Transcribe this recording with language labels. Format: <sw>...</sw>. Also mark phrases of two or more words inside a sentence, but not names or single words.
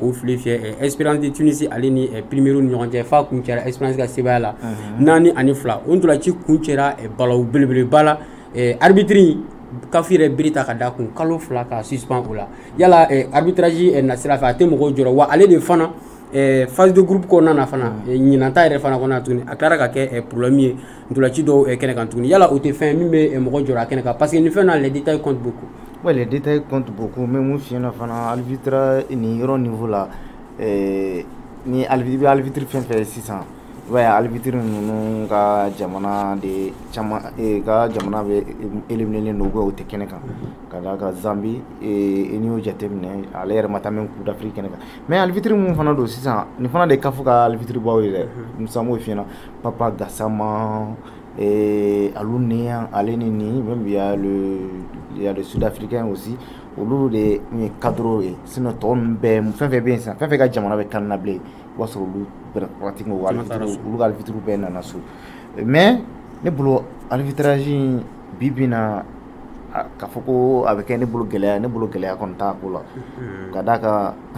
<bm>k'o file fiyɛ Espérance de Tunisie ale ni Primeiro ni ɲɔgɔn cɛ f'a kun cɛra Espérance ka sebaya la 4-2 o ntolanci kun cɛra balawu belebeleba la arbitre kafire birita ka da kun kalo fila ka suspend o la yala arbitrage na sira fɛ a tɛ mɔgɔw jɔrɔ wa ale de fana</bm> <fr>phase de groupe</fr> <bm>kɔnɔna na fana ɲinanta yɛrɛ fana kɔnɔna tuguni a tilara ka kɛ problème ye ntolaci dɔw kɛnɛ kan tuguni yala o tɛ fɛn min bɛ mɔgɔ jɔra kɛnɛ kan</bm> <fr>parce que</fr> <bm>ni fɛn na</bm> <fr>les détails comptent beaucoup. Ouais, les détails comptent beaucoup mais</fr> <bm>mun fiyɛ na fana arbitre ni yɔrɔ niveau la ni arbitre fɛn fɛn sisan i b'a ye arbitre ninnu ka jamana de caman ka jamana bɛ éliminer don o tɛ kɛnɛ kan ka d'a kan Zambie n'i y'o jateminɛ ale yɛrɛ ma taa même Coupe d'Afrique kɛnɛ kan mais arbitre mun fana don sisan nin fana de CAF ka arbitre baw ye dɛ Musa m'o fiyɛ na Papa Gassama Alou Néa ale ni nin</bm> <fr>même il y a le Sud-Africain aussi</fr> <bm>olu de ye cadre ye sinon tɔ ninnu bɛɛ fɛn fɛn bɛ yen sisan fɛn fɛn ka jamana bɛ kan na bilen o b'a sɔrɔ olu pratiquement olu ka arbitre bɛɛ nana so mais ne bolo arbitrage bi bi na k'a fɔ ko a bɛ kɛ ne bolo gɛlɛya kɔni t'a ko la ka d'a kan</bm>